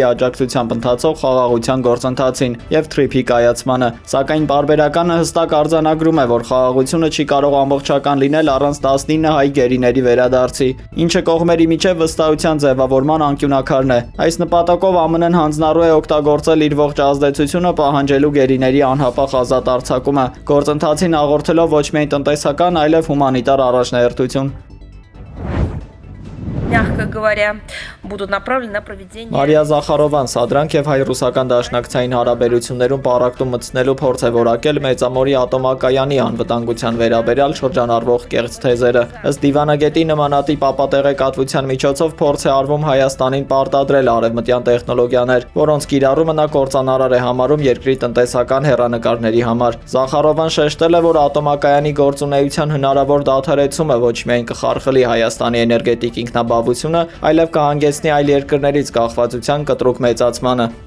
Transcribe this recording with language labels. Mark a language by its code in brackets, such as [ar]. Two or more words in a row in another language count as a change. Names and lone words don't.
[hy] աջակցությամբ ընթացող խաղաղության գործընթացին և թրիփի կայացմանը, սակայն պարբերականը հստակ արձանագրում է, որ խաղաղությունը չի կարող ամբողջական լինել առանց 19 հայ գերիների վերադարձի, ինչը կողմերի միջև վստահության ձևավորման անկյունաքարն է։ Այս նպատակով ԱՄՆ-ն հանձնառու է օգտագործել իր ողջ ազդեցությունը պահանջելու գերիների անհապաղ ազատ արձակումը, գործընթացին հաղորդելով ոչ միայն տնտեսական, այլև հումանիտար առաջնահերթություն։ [ru] Мягко говоря, будут направлены на проведение... [hy] Մարիա Զախարովան սադրանք և հայ-ռուսական դաշնակցային հարաբերություններում պառակտում մտցնելու փորձ է որակել Մեծամորի ատոմակայանի անվտանգության վերաբերյալ շրջանառվող կեղծ թեզերը։ Ըստ դիվանագետի նմանատիպ ապատեղեկատվության միջոցով փորձ է արվում Հայաստանին պարտադրել արևմտյան տեխնոլոգիաներ, որոնց կիրառումը նա կործանարար է համարում երկրի տնտեսական հեռանկարների համար։ Զախարովան շեշտել է, որ ատոմակայանի գործունեության հնարավոր դադարեցումը ոչ միայն կխարխլի Հայաստանի էներգետիկ ինքնաբավությունը, այլև կհանգեցնի այլ երկրներից կախվածության կտրուկ մեծացմանը։